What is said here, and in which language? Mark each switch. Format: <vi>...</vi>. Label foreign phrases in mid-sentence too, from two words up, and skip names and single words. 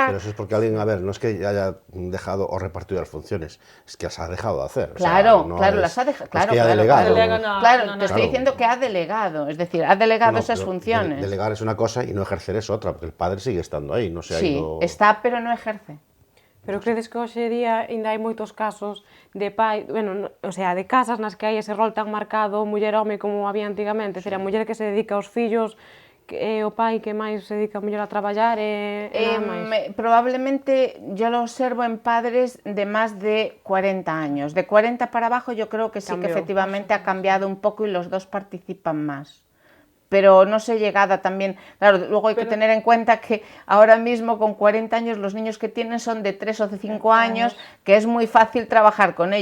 <es>Pero eso es porque alguien, a ver, no es que haya dejado o repartido las funciones, es que las ha dejado de hacer. Claro, o sea, no claro, es, las ha dejado. Claro, claro, ha delegado. Claro, te estoy diciendo que ha delegado, es decir, ha delegado esas funciones. Delegar es una cosa y no ejercer es otra, porque el padre sigue estando ahí, no se ha ido... Sí, está, pero no ejerce.</es> <gl>Pero credes que hoxe día ainda hai moitos casos de pai, bueno,</gl> <es>o sea,</es> <gl>de casas nas que hai ese rol tan marcado muller-home como había antigamente, é dicir, a muller que se dedica aos fillos, é o pai que máis se dedica mellor a traballar e nada máis?</gl> <es>Probablemente yo lo observo en padres de más de 40 años. De 40 para abajo yo creo que sí que Cambió. efectivamente ha cambiado un poco y los dos participan más. Pero no sé llegada también, claro, luego hay que tener en cuenta que ahora mismo con 40 años los niños que tienen son de 3 o de 5 años, que es muy fácil trabajar con ellos.</es>